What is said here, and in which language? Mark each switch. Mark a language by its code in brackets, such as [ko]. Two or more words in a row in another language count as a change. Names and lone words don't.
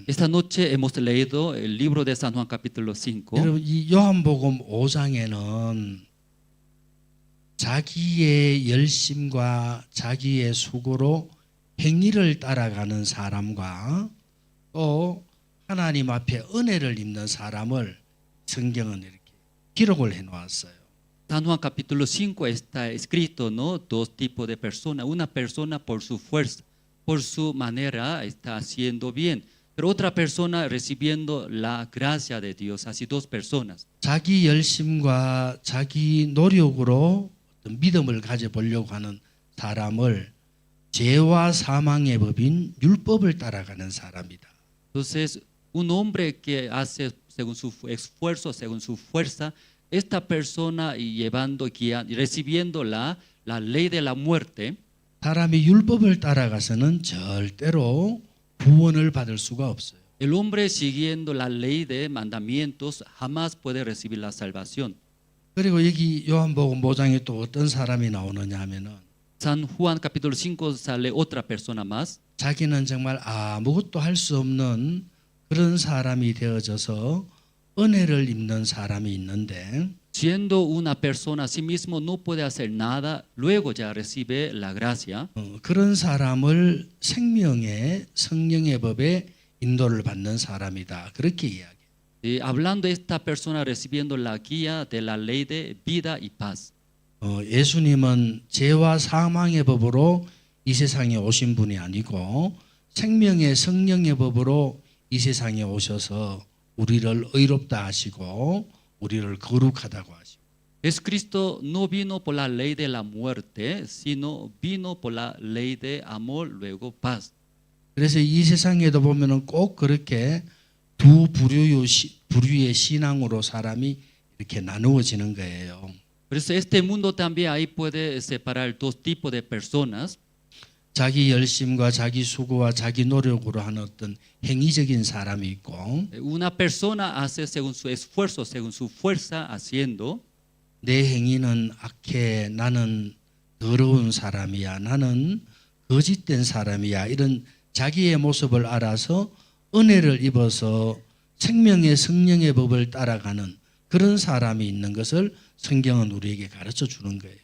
[es] Esta noche hemos leído el libro de San Juan capítulo 5. [ko] 여러분 이 요한복음 5장에는 자기의 열심과 자기의 수고로 행위를 따라가는 사람과 또 하나님 앞에 은혜를 입는 사람을 성경은 이렇게 기록을 해놓았어요. [es] San Juan capítulo 5 está escrito, ¿no? Dos tipos de personas. Una persona por su fuerza, por su manera está haciendo bien, pero otra persona recibiendo la gracia de Dios. Así dos personas. [ko] 자기 열심과 자기 노력으로 어떤 믿음을 가져보려고 하는 사람을 죄와 사망의 법인 율법을 따라가는 사람이다. [es] Entonces, un hombre que hace según su esfuerzo, según su fuerza, esta persona llevando, guiando, recibiendo la ley de la muerte. [ko] 사람이 율법을 따라가서는 절대로 구원을 받을 수가 없어요. [es] El hombre siguiendo la ley de mandamientos jamás puede recibir la salvación. [ko] 그리고 여기 요한복음 5장에 또 어떤 사람이 나오느냐 하면은 [es] San Juan capítulo 5 sale otra persona más. [ko] 자기는 정말 아무것도 할 수 없는 그런 사람이 되어져서 은혜를 입는 사람이 있는데 [es] Siendo una persona a sí mismo no puede hacer nada, luego ya recibe la gracia. [ko] 그런 사람을 생명의 성령의 법에 인도를 받는 사람이다. 그렇게 이야기해요. [es] Y hablando de esta persona recibiendo la guía de la ley de vida y paz. [ko] 예수님은 죄와 사망의 법으로 이 세상에 오신 분이 아니고 생명의 성령의 법으로 이 세상에 오셔서 우리를 의롭다 하시고 우리를 거룩하다고 하시고. [es] Jesucristo no vino por la ley de la muerte, sino vino por la ley de amor, luego paz. [ko] 그래서 이 세상에도 보면은 꼭 그렇게 두 부류의 신앙으로 사람이 이렇게 나누어지는 거예요. [es] Por eso este mundo también ahí puede separar dos tipos de personas. [ko] 자기 열심과 자기 수고와 자기 노력으로 하는 어떤 행위적인 사람이 있고 [es] Una persona hace según su esfuerzo, según su fuerza haciendo. [ko] 내 행위는 악해, 나는 더러운 사람이야, 나는 거짓된 사람이야, 이런 자기의 모습을 알아서 은혜를 입어서 생명의 성령의 법을 따라가는 그런 사람이 있는 것을 성경은 우리에게 가르쳐 주는 거예요.